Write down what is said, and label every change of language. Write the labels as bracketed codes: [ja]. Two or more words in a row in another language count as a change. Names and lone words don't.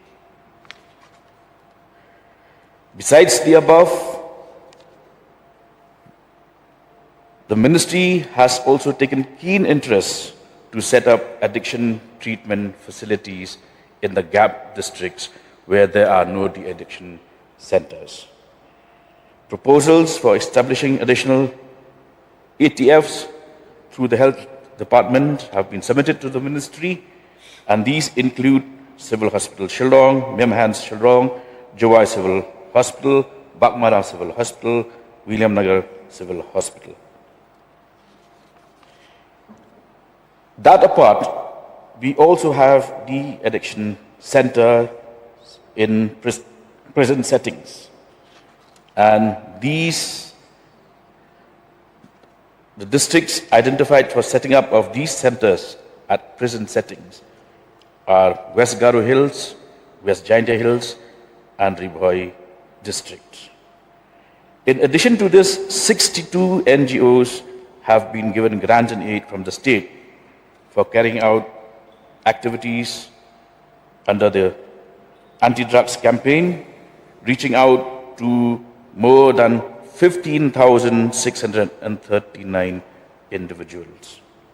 [en] Besides the above, the ministry has also taken keen interest to set up addiction treatment facilities in the gap districts where there are no de-addiction centers. Proposals for establishing additional ATFs through the Health Department have been submitted to the ministry, and these include Civil Hospital Shillong, Memhans Shillong, Jowai Civil Hospital, Bakmara Civil Hospital, William Nagar Civil Hospital. That apart, we also have de-addiction center in prison settings, and the districts identified for setting up of these centers at prison settings are West Garo Hills, West Jaintia Hills, and Ribhoi district. In addition to this, 62 NGOs have been given grant and aid from the state for carrying out activities under the anti-drugs campaign, reaching out to more than 15,639 individuals.